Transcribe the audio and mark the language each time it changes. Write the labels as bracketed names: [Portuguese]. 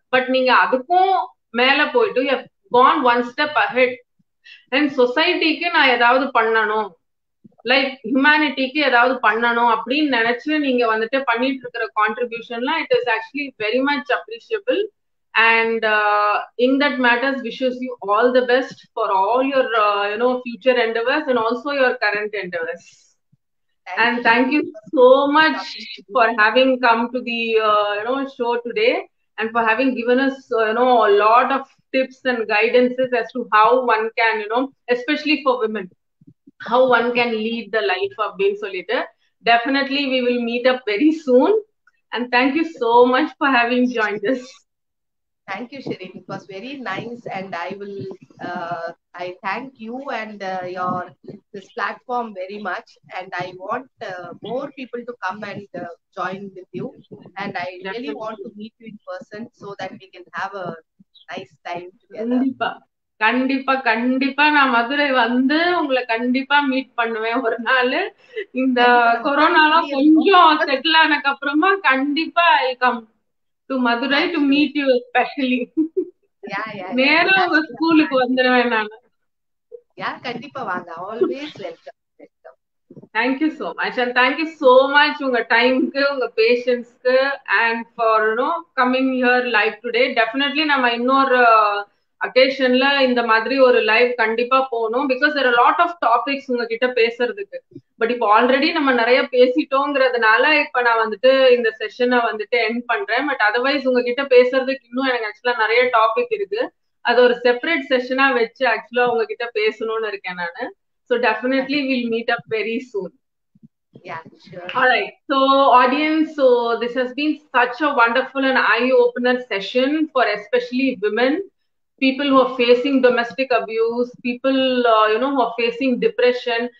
[Tamil] But நீங்க அதுக்கும் மேல போயிட்டு [English] gone one step ahead [Tamil] and சொசைட்டிக்கு நான் ஏதாவது பண்ணணும், லைக் ஹியூமனிட்டிக்கு ஏதாவது பண்ணணும் அப்படின்னு நினைச்சு நீங்க வந்துட்டு பண்ணிட்டு இருக்கிற கான்ட்ரிபியூஷன்லாம் [English] It is actually very much appreciable. And in that matters wishes you all the best for all your future endeavors and also your current endeavors. And thank you so much for having come to the show today and for having given us a lot of tips and guidances as to how one can especially for women how one can lead the life of being solitaire. Definitely we will meet up very soon, and thank you so much for having joined us. Thank you, Shireen. It was very nice, and I thank you and this platform very much. And I want more people to come and join with you. And I really want to meet you in person so that we can have a nice time together. [Tamil] கண்டிப்பா கண்டிப்பா நான் மதுரை வந்து உங்களை கண்டிப்பா meet பண்ணுவேன் ஒரு நாள். இந்த கொரோனாலாம் கொஞ்சம் செட்டில் ஆனதுக்கு அப்புறமா கண்டிப்பா [English] I come to Madurai to meet you specially. [Tamil] நேரா உங்க ஸ்கூலுக்கு வந்துருவேன் நான். கண்டிப்பா வாங்க. [English] Always welcome. Thank you so much, and thank you so much [Tamil] உங்க டைம்க்கு, உங்க பேஷன்ஸ்க்கு, [English] and for coming here live today. [Tamil] Definitely நம்ம இன்னொரு அக்கேஷன்ல இந்த மாதிரி ஒரு லைவ் கண்டிப்பா போகணும், because [English] there are a lot of topics [Tamil] உங்ககிட்ட பேசுறதுக்கு. பட் இப்போ ஆல்ரெடி நம்ம நிறைய பேசிட்டோங்கிறதுனால இப்ப நான் வந்துட்டு இந்த செஷனை வந்துட்டு எண்ட் பண்றேன். பட் அதர்வைஸ் உங்ககிட்ட பேசுறதுக்கு இன்னும் எனக்கு ஆக்சுவலா நிறைய டாபிக் இருக்கு. அது ஒரு செப்பரேட் செஷனா வச்சு ஆக்சுவலா உங்ககிட்ட பேசணும்னு இருக்கேன் நானு. [English] So definitely we'll meet up very soon. Yeah, sure. All right. So audience, so this has been such a wonderful and eye-opener session for especially women, people who are facing domestic abuse, people who are facing depression.